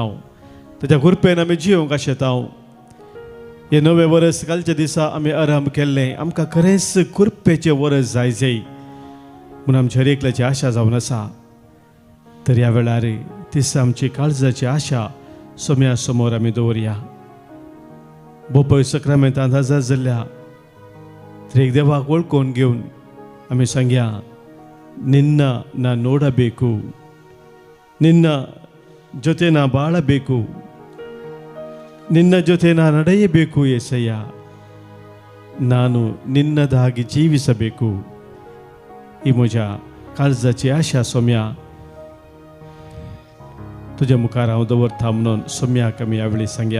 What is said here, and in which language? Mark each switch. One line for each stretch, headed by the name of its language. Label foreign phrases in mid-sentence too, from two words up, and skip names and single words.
Konkani: ताच्या कृपेन आमी जियोंक आशेता. हे नवे वर्स कालच्या दिसा आमी आरंभ केल्लें, आमकां खरेंच कृपेचें वर्स जाय म्हूण आमच्या हर एकल्याची आशा जावन आसा. तर ह्या वेळार तीस आमची काळजाची आशा सोम्या समोर आमी दवरया. बोपय सक्रामेंतांत हजर जाल्ल्या तर एक देवाक वळखून घेवन आमी सांगया,
Kannada: ನಿನ್ನ ನಾ ನೋಡಬೇಕು, ನಿನ್ನ ಜೊತೆ ನಾ ಬಾಳಬೇಕು, ನಿನ್ನ ಜೊತೆ ನಾ ನಡೆಯಬೇಕು ಯೇಸಯ್ಯ, ನಾನು ನಿನ್ನದಾಗಿ ಜೀವಿಸಬೇಕು.
Konkani: ही म्हज्या काळजाची आशा सोम्या तुज्या मुखार हांव दवरता म्हणून सोम्याक आमी ह्या वेळी सांगया.